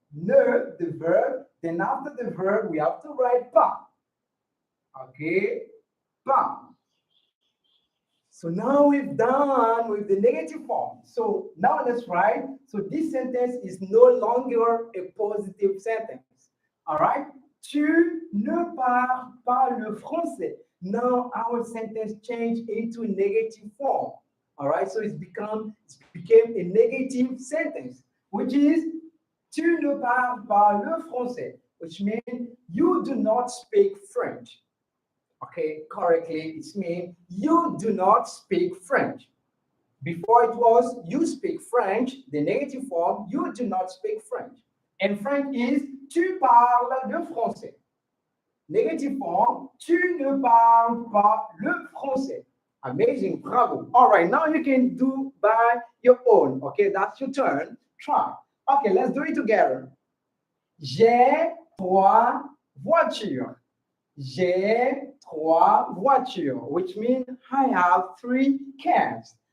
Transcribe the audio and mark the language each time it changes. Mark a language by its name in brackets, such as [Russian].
[English] Ne, the verb. Then after the verb, we have to write pas. Okay? Pas. So now we've done with the negative form. So now let's write. So this sentence is no longer a positive sentence. All right? [French] Tu ne parles pas le français. [English] Now our sentence changed into negative form. All right? So it became a negative sentence, which is [French] tu ne parles pas le français, [English] which means you do not speak French. Okay, correctly, it's mean you do not speak French. Before it was you speak French, the negative form, you do not speak French. And French is [French] tu parles le français. [English] Negative form, [French] tu ne parles pas le français. [English] Amazing, bravo. All right, now you can do by your own. Okay, that's your turn. Try. Okay, let's do it together. [French] J'ai trois voitures. J'ai trois voitures, [English] which means I have three cars.